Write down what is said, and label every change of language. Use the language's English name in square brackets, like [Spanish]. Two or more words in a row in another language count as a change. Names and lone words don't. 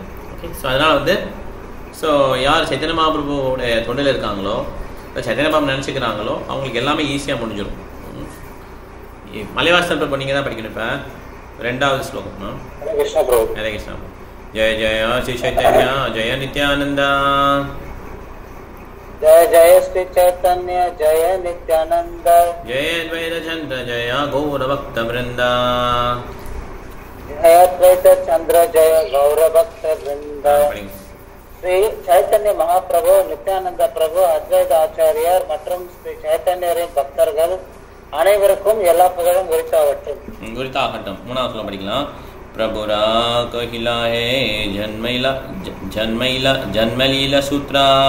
[Tamil] ஓகே, ஸோ அதனால் வந்து ஸோ யார் சைத்தன்ய மகாபிரபுவோடைய தொண்டில் இருக்காங்களோ, சைத்தன்ய பாபு நினச்சிக்கிறாங்களோ அவங்களுக்கு எல்லாமே ஈஸியாக முடிஞ்சிடும். மலைவாசன் இப்போ நீங்கள் தான் படிக்கணும். இப்போ 2வது ஸ்லோகம். ஹரே கிருஷ்ணா. [Bangla] জয় জয় শ্রী চৈতন্যা জয় নিত্যানন্দা. জয় জয় শ্রী চৈতন্য জয় নিত্যানন্দ জয় অদ্বৈত চন্দ্র জয় গৌর ভক্ত বৃন্দ জয় অদ্বৈত চন্দ্র জয় গৌর ভক্ত বৃন্দ [Tamil] ஸ்ரீ சைத்தன்ய மகாபிரபு, நித்யானந்த பிரபு, அத்வைத ஆச்சாரியார் மற்றும் ஸ்ரீ சைத்தன்யரின் பக்தர்கள் அனைவருக்கும் எல்லா புகழும் உரித்தாகட்டும். உரித்தாகட்டும். மூணாவது சொல்ல படிக்கலாம். [Bangla] প্রভুর কহিলা হে জন্মলীলা সূত্র.